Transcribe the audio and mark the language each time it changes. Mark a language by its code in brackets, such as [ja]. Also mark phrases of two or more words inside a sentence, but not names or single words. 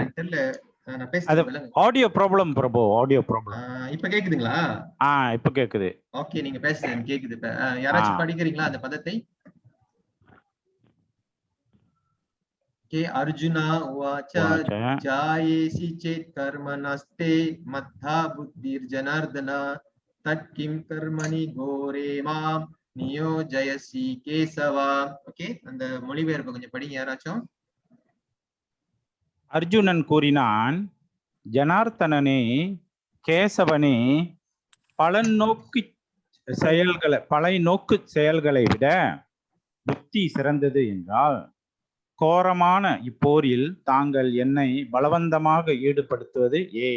[ta] எனக்கு தெரியல, நான் பேசுறது [en] audio problem [ta] பிரபு, [en] audio problem. [ta] இப்ப கேக்குதுங்களா? இப்ப கேக்குது. ஓகே, நீங்க பேசுறது கேக்குது. இப்ப யாராச்சும் படிக்கிறீங்களா அந்த பதத்தை? [sa] के अर्जुना उवाच जायेसि चेत् कर्मणस्ते मद्धा बुद्धिर्जनार्दन तत्किं कर्मणि घोरे मां नियोजयसि केशवा. [ta] ஓகே, அந்த மொழிபெயர்ப்பு கொஞ்சம் படிங்க யாராச்சும். அர்ஜுனன் கூறினான், ஜனார்த்தனனே, கேசவனே, பலநோக்கு செயல்களை விட புத்தி சிறந்தது என்றால் கோரமான இப்போரில் தாங்கள் என்னை பலவந்தமாக ஈடுபடுத்துவது ஏன்?